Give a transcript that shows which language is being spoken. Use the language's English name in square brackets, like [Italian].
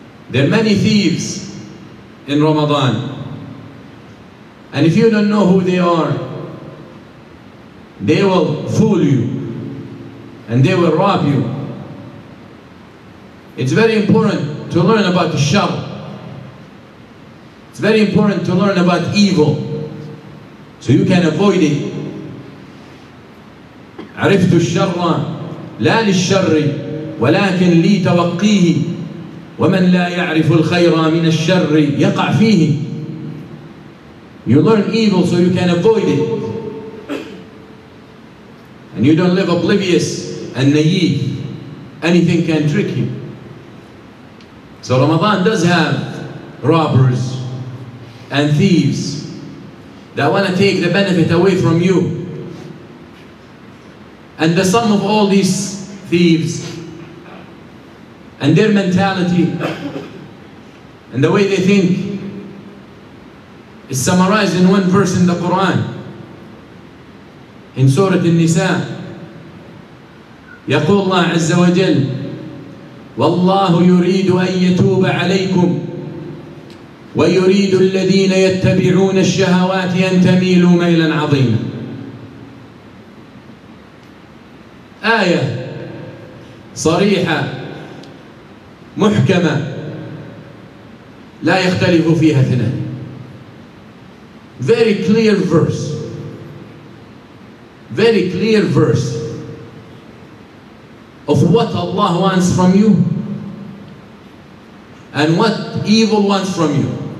[English] There are many thieves in Ramadan, and if you don't know who they are, they will fool you and they will rob you. It's very important to learn about the shar. It's very important to learn about evil so you can avoid it. [Arabic] عرفت الشر لا للشر ولكن لي توقيه ومن لا يعرف الخير من الشر يقع فيه. [English] You learn evil so you can avoid it. And you don't live oblivious and naive. Anything can trick you. So Ramadan does have robbers and thieves that want to take the benefit away from you. And the sum of all these thieves and their mentality and the way they think is summarized in one verse in the Quran. In Surah An-Nisa, [Arabic] يقول الله عز وجل: والله يريد أن يتوب عليكم ويريد الذين يتبعون الشهوات أن تميلوا ميلا عظيما. آية صريحة محكمة لا يختلف فيها اثنان. [English] Very clear verse. Very clear verse of what Allah wants from you and what evil wants from you.